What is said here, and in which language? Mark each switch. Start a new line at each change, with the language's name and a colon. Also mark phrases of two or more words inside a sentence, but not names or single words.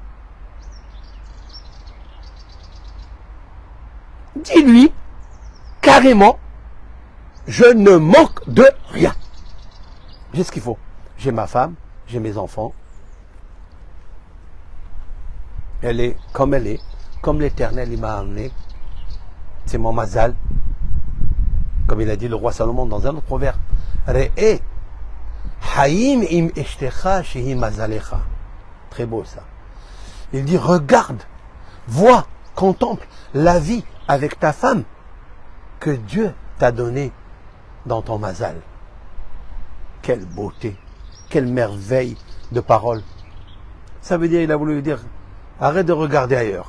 French: Dis-lui carrément, je ne manque de rien. J'ai ce qu'il faut. J'ai ma femme, j'ai mes enfants. Elle est, comme l'Éternel il m'a amené. C'est mon mazal. Comme il a dit le roi Salomon dans un autre proverbe.
Hebrew: ראה, חיים עם אשתך שהיא מזלך.
French: Très beau ça. Il dit, regarde, vois, contemple la vie avec ta femme que Dieu t'a donnée dans ton mazal. Quelle beauté, quelle merveille de parole. Ça veut dire, il a voulu dire, arrête de regarder ailleurs.